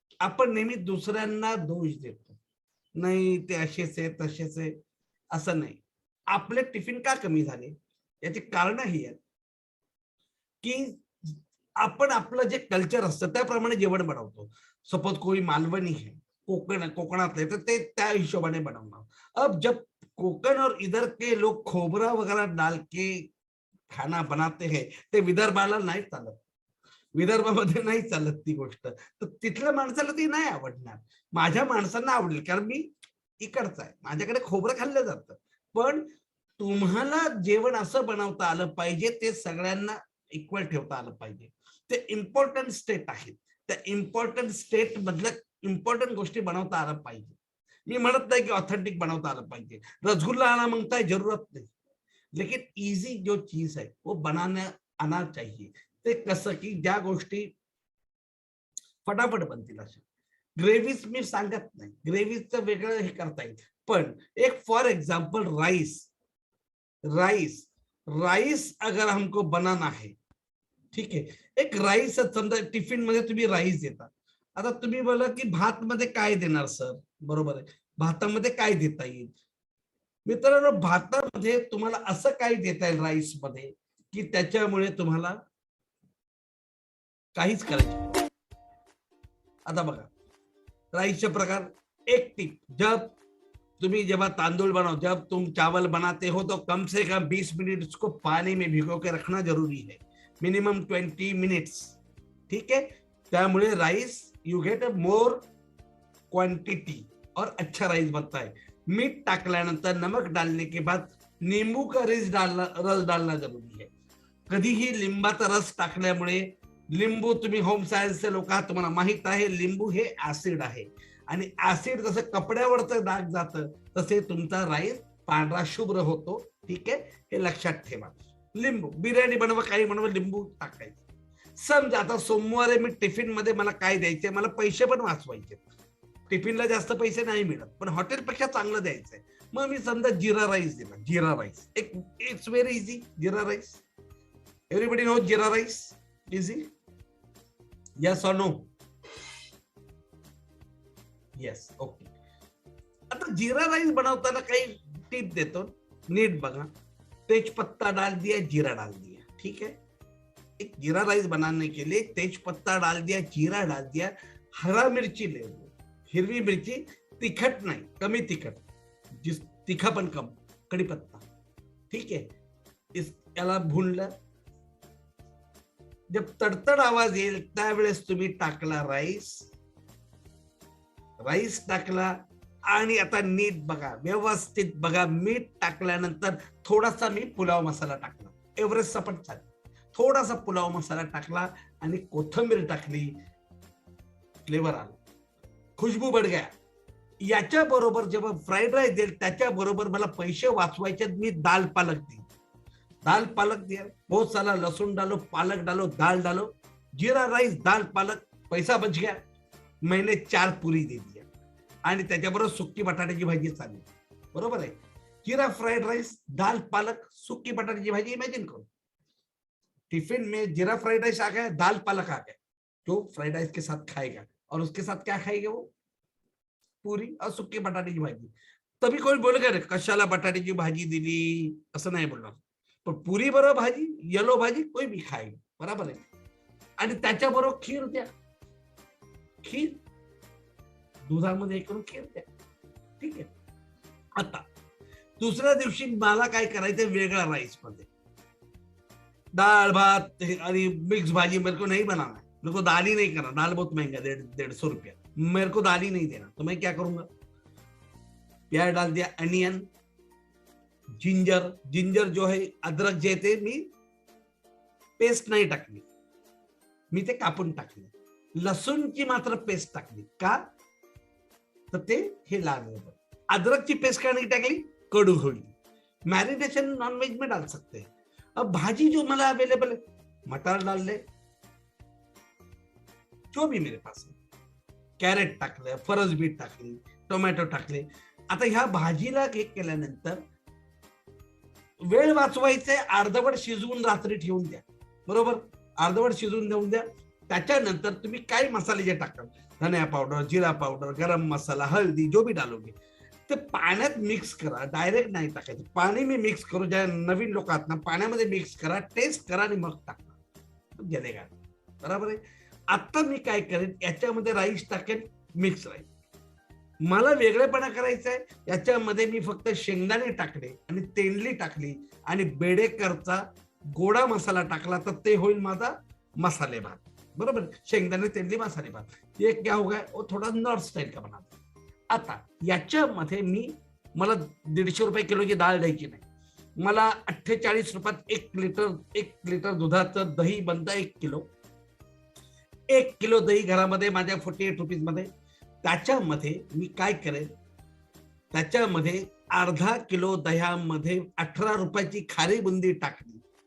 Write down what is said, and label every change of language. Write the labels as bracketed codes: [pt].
[mr] आपण नेहमी दुसऱ्यांना दोष देतो, नाही ते असेच आहे तसेच आहे. असं नाही. आपले टिफिन का कमी झाले याची कारण ही आहेत की आपण आपलं जे कल्चर असतं त्याप्रमाणे जेवण बनवतो. सपोज [hi] कोई मालवणी है, [mr] कोकणातले, तर ते त्या हिशोबाने बनवणार. [hi] अब जब कोकण और इधर के लोग खोबरा वगैरह डाल के खाना बनाते हैं, [mr] ते विदर्भाला नाही चालत, विदर्भामध्ये नाही चालत ती गोष्ट. तर तिथल्या माणसाला ती नाही आवडणार. माझ्या माणसांना आवडेल, कारण मी इकडचा आहे, माझ्याकडे खोबरं खाल्लं जातं. पण तुम्हाला जेवण असं बनवता आलं पाहिजे, ते सगळ्यांना इक्वल ठेवता आलं पाहिजे. ते इम्पॉर्टंट स्टेट आहेत, त्या इम्पॉर्टंट स्टेट मधल्या इम्पॉर्टंट गोष्टी बनवता आलं पाहिजे. मी म्हणत नाही की ऑथेंटिक बनवता आलं पाहिजे. [hi] रसगुल्ला आना मांगता है, जरूरत नहीं, लेकिन इजी जो चीज है वो बनाने आना चाहिए. [mr] ते कसं की ज्या गोष्टी फटाफट बनतील अशा. ग्रेव्हीज मी सांगत नाही, ग्रेव्हीचं वेगळं हे करता येईल. पण एक फॉर एग्जाम्पल राइस [hi] अगर हमको बनाना है, ठीक है, [mr] एक राइस समजा टिफिन मध्ये तुम्ही राइस देता. आता तुम्ही बोला की भात मध्ये काय देणार सर? बरोबर आहे, भातामध्ये काय देता येईल? मित्रांनो, भातामध्ये तुम्हाला असं काय देता येईल राइस मध्ये की त्याच्यामुळे तुम्हाला काहीच करायचं. आता बघा राइसचे प्रकार. [hi] एक टिप, जब तांदूल बनाओ, जब तुम चावल बनाते हो तो कम से कम 20 मिनट उसको पानी में भिगो के रखना जरूरी है, [en] Minimum 20 minutes. [hi] ठीक है? त्यामुळे [en] rice you get a more quantity [hi] और अच्छा राइस बनता है. [mr] मीठ टाकल्यानंतर, [hi] नमक डालने के बाद नींबू का रस डालना जरूरी है. [mr] कधीही लिंबाचा रस टाकल्यामुळे, लिंबू तुम्ही होम सायन्सचे लोक आहात, तुम्हाला माहित आहे लिंबू हे ऍसिड आहे, आणि ऍसिड जसं कपड्यावरचं डाग जातं तसे तुमचा राईस पांढरा शुभ्र होतो. ठीक आहे? हे लक्षात ठेवा. लिंबू, बिर्याणी बनवा, काही बनवा, लिंबू टाकायचं. समजा आता सोमवारी मी टिफिन मध्ये मला काय द्यायचंय, मला पैसे पण वाचवायचे. टिफिनला जास्त पैसे नाही मिळत, पण हॉटेलपेक्षा चांगलं द्यायचंय. मग मी समजा जिरा राईस दिला. जिरा राईस एक [en] It's very easy. Jeera rice everybody know jeera rice easy. Yes or no? Yes. Okay. [mr] आता जिरा राईस बनवताना काही टिप देतो, नीट बघा. [hi] तेज पत्ता डाल दिया, जीरा डाल दिया, ठीक है. एक जीरा राइस बनाने के लिए तेज पत्ता डाल दिया, जीरा डाल दिया, हरा मिरची ले लो, [mr] हिरवी मिरची, तिखट नाही, कमी तिखट, [hi] जिस तिखापन कम, कढीपत्ता, ठीक है. [mr] इस याला भूनलं. जब तडतड आवाज येईल त्यावेळेस तुम्ही टाकला राईस टाकला आणि आता नीट बघा, व्यवस्थित बघा. मीठ टाकल्यानंतर थोडासा मी पुलाव मसाला टाकला, एव्हरेस्टचा पण चालेल. थोडासा पुलाव मसाला टाकला आणि कोथिंबीर टाकली, फ्लेवर आला, [hi] खुशबू बढ़ गया. [mr] याच्या बरोबर जेव्हा फ्राईड राईस देईल त्याच्या बरोबर मला पैसे वाचवायचे, मी दाल पालक देईल. [hi] दाल पालक दिया, बहुत सारा लहसुन डालो, पालक डालो, दाल डालो, जीरा राईस, दाल पालक, पैसा बच गया. मैंने 4 पुरी दे दिया [mr] आणि त्याच्याबरोबर सुकी बटाट्याची भाजी चालली. बरोबर आहे. [hi] जीरा फ्राइड राइस, दाल पालक, सुकी बटाटे की भाजी. इमेजिन करो टिफिन में जीरा फ्राइड राइस आ गया, दाल पालक आ गया, जो फ्राइड राइस के साथ खाएगा और उसके साथ क्या खाएगा वो? पूरी और सुकी बटाटे की भाजी. तभी कोई बोलेगा [mr] रे कशाला बटाट्याची भाजी दिली, असं नाही बोलणार. पण पुरी बरोबर भाजी, येलो भाजी [hi] कोई भी खाएगा. [mr] बरोबर आहे. आणि त्याच्याबरोबर खीर द्या, खीर दुधामध्ये करून खीर द्या, ठीक आहे. आता दुसऱ्या दिवशी मला काय करायचं, वेगळा राईस मध्ये दाल भात आणि मिक्स भाजी [hi] मेरे को नहीं बनाना है. मेरे को दाल ही नहीं करना, दाल बहुत महंगा, 150 रुपया, मेरे को दाल ही नहीं देना. तो मैं क्या करूंगा, प्याज डाल दिया, अनियन, जिंजर, जिंजर जो है अदरक [mr] जे ते मी पेस्ट नाही टाकली, मी ते कापून टाकली. लसूणची मात्र पेस्ट टाकली. का? तर ते हे लागलं. [hi] अदरकची पेस्ट का नहीं टाकली, [mr] कडू होईल. [hi] मैरिनेशन नॉनवेज में डाल सकते हैं. अब भाजी जो मला अवेलेबल है, मटर डाल ले, जो भी मेरे पास है, [mr] कॅरेट टाकलं, फरस बीट टाकली, टोमॅटो टाकले. आता ह्या भाजीला केक केल्यानंतर वेळ वाचवायचे, अर्धवट शिजवून रात्री ठेवून द्या. बरोबर, अर्धवट शिजवून देऊन द्या. त्याच्यानंतर तुम्ही काय मसाले जे टाकता, धनिया पावडर, जीरा पावडर, गरम मसाला, हळदी, [hi] जो भी डालोगे [mr] ते पाण्यात मिक्स करा. डायरेक्ट नाही टाकायचं. पाणी मी मिक्स करू, ज्या नवीन लोक आहात ना, पाण्यामध्ये मिक्स करा, टेस्ट करा आणि मग टाका, गेलेगा. बरोबर आहे. आता मी काय करेन, याच्यामध्ये राईस टाकेन, मिक्स राईस. मला वेगळेपणा करायचा आहे, याच्यामध्ये मी फक्त शेंगदाणे टाकले आणि तेंडली टाकली आणि बेडेकरचा गोडा मसाला टाकला, तर ते होईल माझा मसाले भात. बरोबर, शेंगदाणे तेंडली मसाले भात. [hi] ये क्या होगा, वो थोड़ा नॉर्थ स्टाइल का बना. [mr] आता याच्यामध्ये मला 150 रुपये किलोची डाळ द्यायची नाही. मला 48 रुपयात 1 लिटर दुधाचं दही बनतं, 1 किलो. 1 किलो दही घरामध्ये माझ्या 48 रुपीज मध्ये. त्याच्यामध्ये मी काय करेन, त्याच्यामध्ये अर्धा किलो दह्यामध्ये 18 रुपयाची खारी बुंदी टाकली.